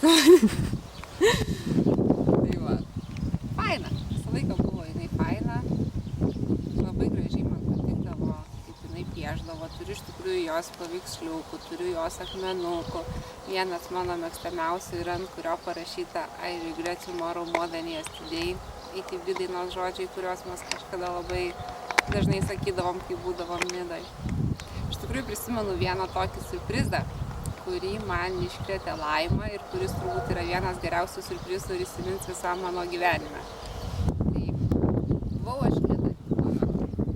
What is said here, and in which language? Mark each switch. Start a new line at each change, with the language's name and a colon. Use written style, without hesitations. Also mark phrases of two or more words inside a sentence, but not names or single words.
Lithuanian: Tai va, faina. Visą laiką buvo jinai faina. Labai gražiai man patikdavo, kaip jinai pieždavo. Turiu iš tikrųjų jos paveiksliukų, turiu jos akmenukų. Vienas mano mėgstamiausių yra, ant kurio parašyta
English: I regret tomorrow more than yesterday.
Lithuanian: Iki dainos žodžiai, kuriuos mes kažkada labai dažnai sakydavom, kai būdavom Nidoj. Iš tikrųjų prisimenu vieną tokį surprizą, kurį man iškrėtė Laima ir kuris turbūt yra vienas geriausių surprizų ir įsimins visam mano gyvenime. Tai buvau aš Nidoj.